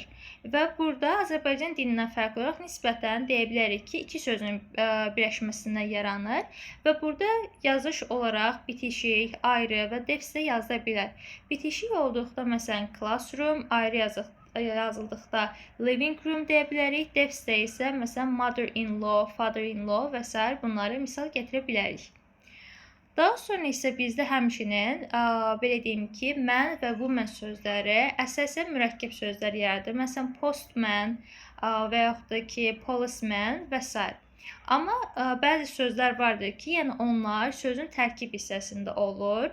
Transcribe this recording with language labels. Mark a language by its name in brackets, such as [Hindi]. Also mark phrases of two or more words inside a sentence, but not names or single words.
[Azerbaijani] Və burada Azərbaycan dilindən fərqli olaraq nisbətən deyə bilərik ki, iki sözün birləşməsindən yaranır və burada yazış olaraq bitişik, ayrı və defisdə yazıla bilər. Bitişik olduqda məsələn classroom, ayrı yazıldıqda [English] living room [Azerbaijani] deyə bilərik. Defisdə isə məsələn [English] mother-in-law, father-in-law [Azerbaijani] və s. bunları misal gətirə bilərik. Daha sonra isə bizdə həmçinin belə deyim ki, mən və woman sözləri əsasən mürəkkəb sözlər yaradır. Məsələn, postman və yaxud da ki, policeman və s. Amma bəzi sözlər vardır ki, yəni onlar sözün tərkib hissəsində olur.